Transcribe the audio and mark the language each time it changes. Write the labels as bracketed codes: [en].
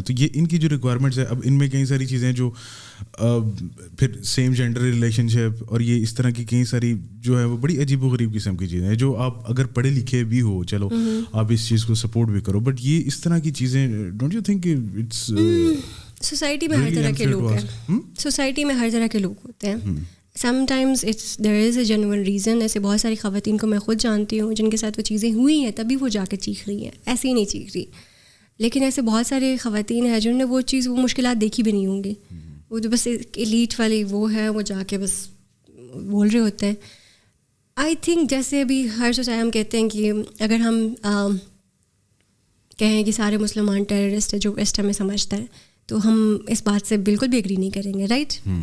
[ur] تو یہ ان کی جو ریکوائرمنٹس ہے, اب ان میں کئی ساری چیزیں جو پھر سیم جینڈر ریلیشن شپ اور یہ اس طرح کی کئی ساری جو ہے وہ بڑی عجیب و غریب قسم کی چیزیں ہیں, جو آپ اگر پڑھے لکھے بھی ہو چلو آپ اس چیز کو سپورٹ بھی کرو, بٹ یہ اس طرح کی چیزیں [en] don't you think it's [ur] society میں ہر طرح کے لوگ ہیں. سوسائٹی میں ہر طرح کے لوگ ہوتے ہیں. [en] Sometimes it's there is a genuine reason. [ur] ایسے بہت ساری خواتین کو میں خود جانتی ہوں جن کے ساتھ وہ چیزیں ہوئی ہیں تبھی وہ جا کے چیخ رہی ہیں, ایسے ہی نہیں چیخ رہی. لیکن ایسے بہت سارے خواتین ہیں جنہوں نے وہ چیز وہ مشکلات دیکھی بھی نہیں ہوں گی, وہ جو بس ایلیٹ والی وہ ہے, وہ جا کے بس بول رہے ہوتے ہیں. [en] I think [ur] جیسے ابھی ہر سوسائٹی ہم کہتے ہیں کہ اگر ہم کہیں کہ سارے مسلمان ٹیررسٹ ہیں جو ویسٹ ہمیں سمجھتا ہے, تو ہم اس بات سے بالکل بھی اگری نہیں کریں گے, رائٹ.